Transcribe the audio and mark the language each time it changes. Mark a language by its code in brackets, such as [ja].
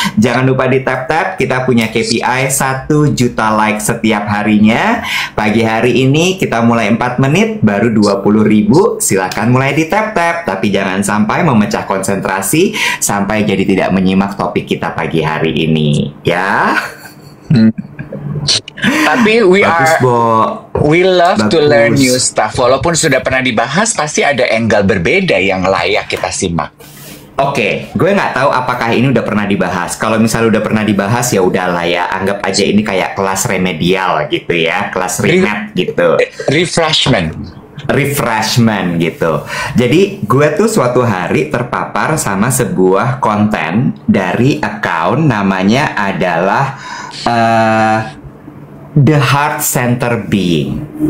[id] Jangan lupa di tap-tap, kita punya KPI 1 juta like setiap harinya. Pagi hari ini kita mulai 4 menit, baru 20.000. Silakan mulai di tap-tap, tapi jangan sampai memecah konsentrasi sampai jadi tidak menyimak topik kita pagi hari ini, ya. Tapi [en] we love to learn new stuff. [id] Walaupun sudah pernah dibahas, pasti ada angle berbeda yang layak kita simak. Oke, gue nggak tahu apakah ini udah pernah dibahas. Kalau misalnya udah pernah dibahas, ya udahlah ya, anggap aja ini kayak kelas remedial gitu ya, kelas remet gitu. [en] Refreshment. [id] refreshment gitu. Jadi gue tuh suatu hari terpapar sama sebuah konten dari account namanya adalah The Heart Center Being.